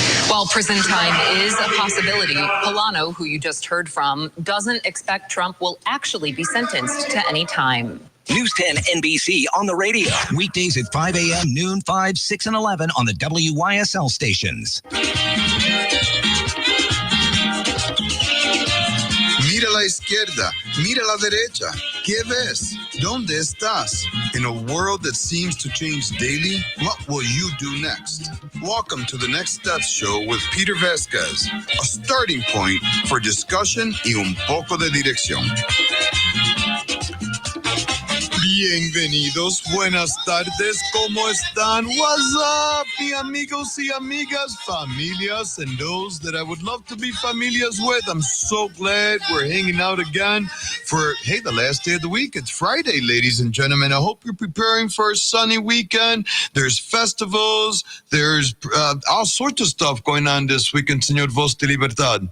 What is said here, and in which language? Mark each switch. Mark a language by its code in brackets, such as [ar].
[en] While prison time is a possibility, Polano, who you just heard from, doesn't expect Trump will actually be sentenced to any time. News 10 NBC on the radio. Weekdays at 5 a.m., noon, 5, 6, and 11 on the WYSL stations. [es] Mira la izquierda, mira la derecha. ¿Qué ves? ¿Dónde estás? [en] In a world that seems to change daily, what will you do next? Welcome to the Next Steps Show with Peter Vasquez, a starting point for discussion [es] y un poco de dirección. Bienvenidos, buenas tardes, ¿cómo están? [en] What's up, [es] mi amigos y amigas, [en] familias, and those that I would love to be familias with. I'm so glad we're hanging out again for, the last day of the week. It's Friday, ladies and gentlemen. I hope you're preparing for a sunny weekend. There's festivals. There's all sorts of stuff going on this weekend, Señor Voz de Libertad.